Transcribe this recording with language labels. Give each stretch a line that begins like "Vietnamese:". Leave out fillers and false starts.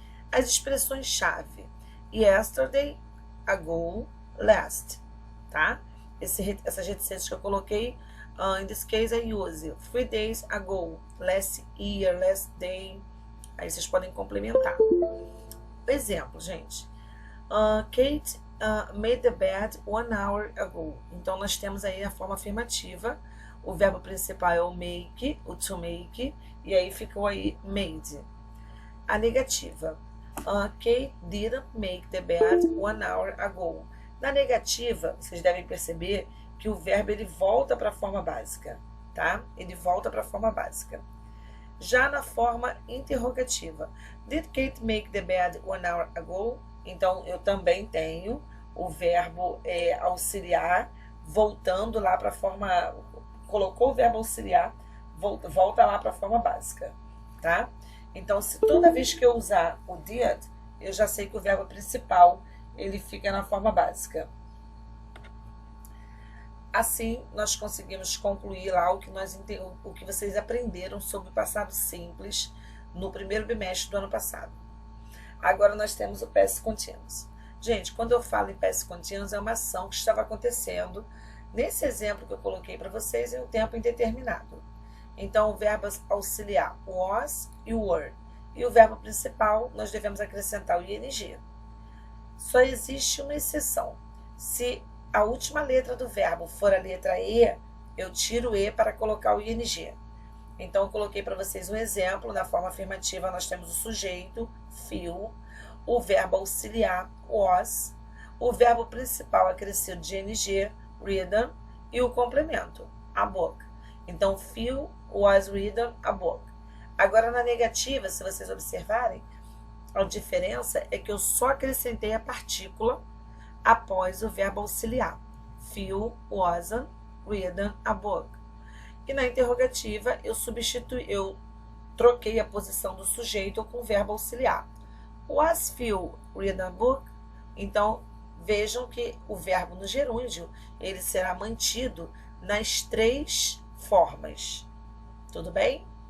Portuguese: As expressões-chave: yesterday, ago, last, tá? Essas reticências que eu coloquei,
English: in this case I use 3 days ago, last year, last day.
Portuguese: Aí vocês podem complementar. Exemplo, gente.
English: Kate made the bed 1 hour ago.
Portuguese: Então, nós temos aí a forma afirmativa. O verbo principal é o make, o to make, e aí ficou aí made. A negativa.
English: Kate didn't make the bed 1 hour ago.
Portuguese: Na negativa, vocês devem perceber que o verbo ele volta para a forma básica, tá? Ele volta para a forma básica. Já na forma interrogativa,
English: did Kate make the bed 1 hour ago?
Portuguese: Então, eu também tenho o verbo auxiliar voltando lá para a forma... Colocou o verbo auxiliar, volta lá para a forma básica, tá? Então, se toda vez que eu usar o did, eu já sei que o verbo principal ele fica na forma básica. Assim, nós conseguimos concluir lá o que vocês aprenderam sobre o passado simples no primeiro bimestre do ano passado. Agora nós temos o past continuous. Gente, quando eu falo em past continuous, é uma ação que estava acontecendo nesse exemplo que eu coloquei para vocês em um tempo indeterminado. Então, o verbo auxiliar was e were. E o verbo principal, nós devemos acrescentar o ing. Só existe uma exceção. Se a última letra do verbo for a letra E, eu tiro o E para colocar o ing. Então, eu coloquei para vocês um exemplo. Na forma afirmativa, nós temos o sujeito, feel, o verbo auxiliar, was, o verbo principal acrescido de ing, reading, e o complemento, a book. Então, feel, was reading, a book. Agora, na negativa, se vocês observarem, a diferença é que eu só acrescentei a partícula após o verbo auxiliar.
English: Feel, wasn't, reading, a book.
Portuguese: E na interrogativa, eu troquei a posição do sujeito com o verbo auxiliar.
English: Was Phil reading a book?
Portuguese: Então, vejam que o verbo no gerúndio, ele será mantido nas 3 formas. Tudo bem?